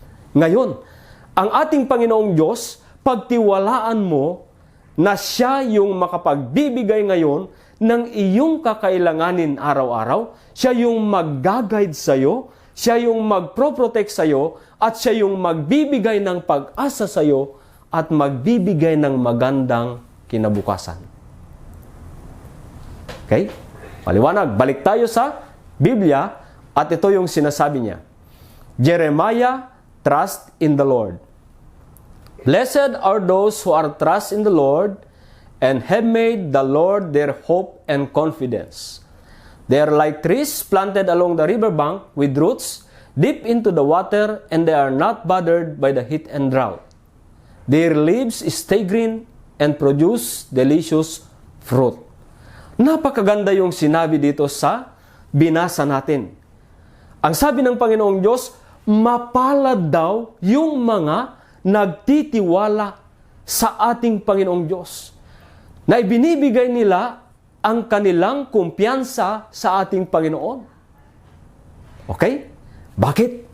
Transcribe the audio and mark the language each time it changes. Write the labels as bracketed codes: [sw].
[tl] Ngayon, ang ating Panginoong Diyos, pagtiwalaan mo na siya yung makapagbibigay ngayon ng iyong kakailanganin araw-araw, siya yung mag-guide sa'yo, siya yung magpro-protect sa'yo, at siya yung magbibigay ng pag-asa sa'yo at magbibigay ng magandang kinabukasan. Okay? Paliwanag, balik tayo sa Biblia at ito yung sinasabi niya. [en] Jeremiah, trust in the Lord. Blessed are those who are trust in the Lord and have made the Lord their hope and confidence. They are like trees planted along the riverbank with roots deep into the water, and they are not bothered by the heat and drought. Their leaves stay green and produce delicious fruit. [tl] Napakaganda yung sinabi dito sa binasa natin. Ang sabi ng Panginoong Diyos, mapalad daw yung mga nagtitiwala sa ating Panginoong Diyos, na ibinibigay nila ang kanilang kumpiyansa sa ating Panginoon. Okay? Bakit?